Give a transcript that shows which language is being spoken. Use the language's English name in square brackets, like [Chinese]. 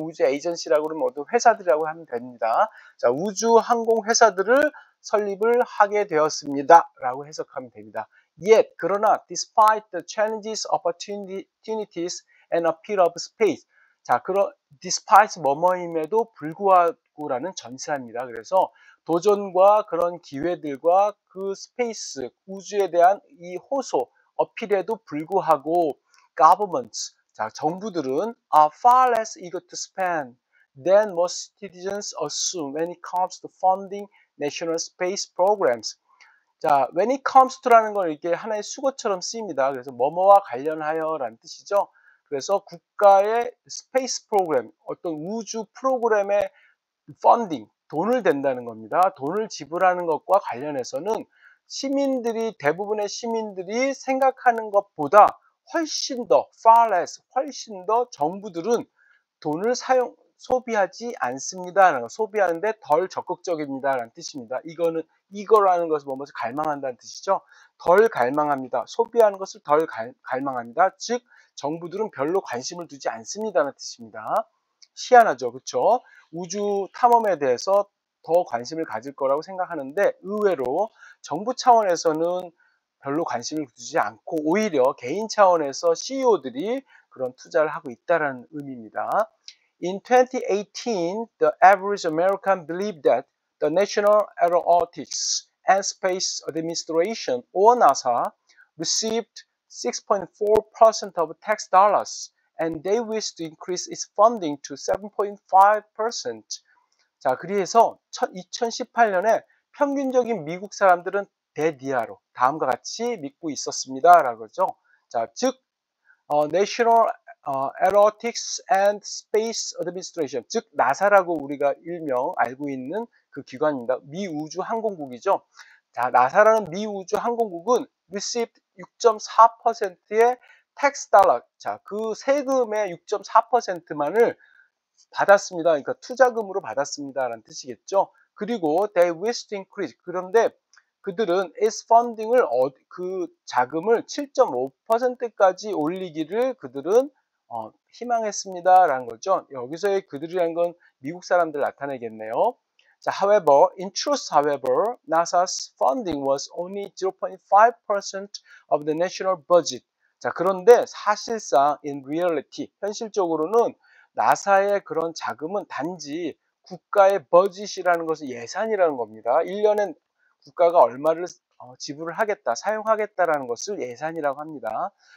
[Korean] 우주 에이전시라고 그러면 모두 회사들이라고 하면 됩니다. 자, 우주 항공 회사들을 설립을 하게 되었습니다. 라고 해석하면 됩니다. [English] Yet, [Korean] 그러나, [English] despite the challenges, opportunities, and appeal of space. [Korean] 자, despite 뭐뭐임에도 불구하고라는 전치사입니다. 그래서 도전과 그런 기회들과 그 스페이스, 우주에 대한 이 호소, 어필에도 불구하고 [English] governments, [Korean] 자, 정부들은 [English] are far less eager to spend than most citizens assume when it comes to funding national space programs. [Korean] 자, when it comes to라는 건 이렇게 하나의 수거처럼 쓰입니다. 그래서 뭐뭐와 관련하여 라는 뜻이죠. 그래서 국가의 스페이스 프로그램, 어떤 우주 프로그램의 펀딩, 돈을 댄다는 겁니다. 돈을 지불하는 것과 관련해서는 대부분의 시민들이 생각하는 것보다 훨씬 더, [English] far less, [Korean] 훨씬 더 정부들은 돈을 소비하지 않습니다. 소비하는데 덜 적극적입니다. 라는 뜻입니다. 이거라는 것은 뭐뭐서 갈망한다는 뜻이죠. 덜 갈망합니다. 소비하는 것을 덜 갈망합니다. 즉, 정부들은 별로 관심을 두지 않습니다라는 뜻입니다. 희한하죠. 그렇죠? 우주 탐험에 대해서 더 관심을 가질 거라고 생각하는데 의외로 정부 차원에서는 별로 관심을 두지 않고 오히려 개인 차원에서 CEO들이 그런 투자를 하고 있다는 의미입니다. [English] In 2018, the average American believed that the National Aeronautics and Space Administration, or NASA, received 6.4% of tax dollars, and they wish to increase its funding to 7.5%. [Korean] 자, 그래서 2018년에 평균적인 미국 사람들은 대디아로 다음과 같이 믿고 있었습니다. 라고 하죠. 자, 즉 National Aeronautics and Space Administration, 즉 나사라고 우리가 일명 알고 있는 그 기관입니다. 미 우주 항공국이죠. 자, 나사라는 미 우주 항공국은 received 6.4%의 tax dollar, 자, 그 세금의 6.4%만을 받았습니다. 그러니까 투자금으로 받았습니다라는 뜻이겠죠. 그리고 [English] they wish to increase, [Korean] 그런데 그들은 its funding을 그 자금을 7.5%까지 올리기를 그들은 희망했습니다라는 거죠. 여기서의 그들이라는 건 미국 사람들 나타내겠네요. 자, [English] however, in truth, however, NASA's funding was only 0.5% of the national budget. [Korean] 자, 그런데 사실상 [English] in reality, [Korean] 현실적으로는 나사의 그런 자금은 단지 국가의 버짓이라는 것은 예산이라는 겁니다. 1년에 국가가 얼마를 지불을 하겠다, 사용하겠다라는 것을 예산이라고 합니다.